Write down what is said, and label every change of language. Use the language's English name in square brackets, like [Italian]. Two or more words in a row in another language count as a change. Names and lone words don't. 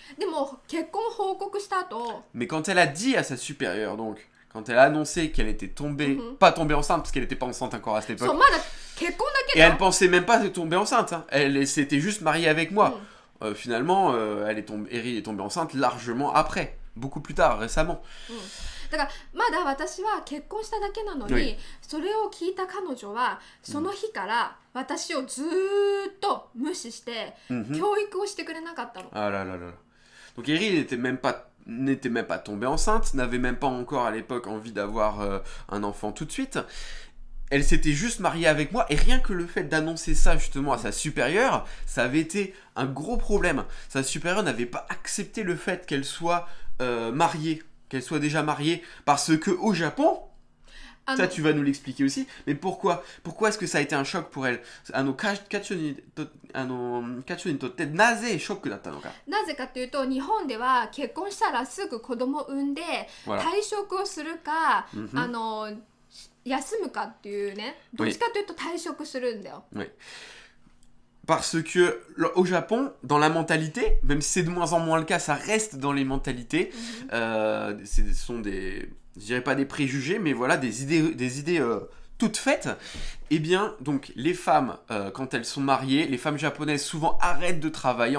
[French] Mais quand elle a dit à sa supérieure, donc, quand elle a annoncé qu'elle était tombée, pas tombée enceinte, parce qu'elle n'était pas enceinte encore à cette époque, et elle pensait même pas tomber enceinte, hein. Elle s'était juste mariée avec moi. Finalement, Eri est tombée enceinte largement après, beaucoup plus tard, récemment. [Japanese] だからまだ私は結婚しただけなのに、それを聞いた彼女はその日から私をずーっと無視して教育をしてくれなかったの。 [French] Ah là là là. Donc Eri n'était même pas tombée enceinte, n'avait même pas encore à l'époque envie d'avoir un enfant tout de suite. Elle s'était juste mariée avec moi, et rien que le fait d'annoncer ça justement à sa supérieure, ça avait été un gros problème. Sa supérieure n'avait pas accepté le fait qu'elle soit mariée, qu'elle soit déjà mariée, parce que au Japon, ça tu vas nous l'expliquer aussi, mais pourquoi est-ce que ça a été un choc pour elle? [Japanese] カチョにとってなぜショックだったのか。なぜかというと、日本では結婚したらすぐ子供を産んで退職をするか、休むかっていうね、どっちかというと退職するんだよ。 [French] Parce que au Japon, dans la mentalité, même si c'est de moins en moins le cas, ça reste dans les mentalités. Ce sont des, je dirais pas des préjugés, mais voilà des idées toutes faites. Eh bien, donc les femmes, quand elles sont mariées, les femmes japonaises souvent arrêtent de travailler.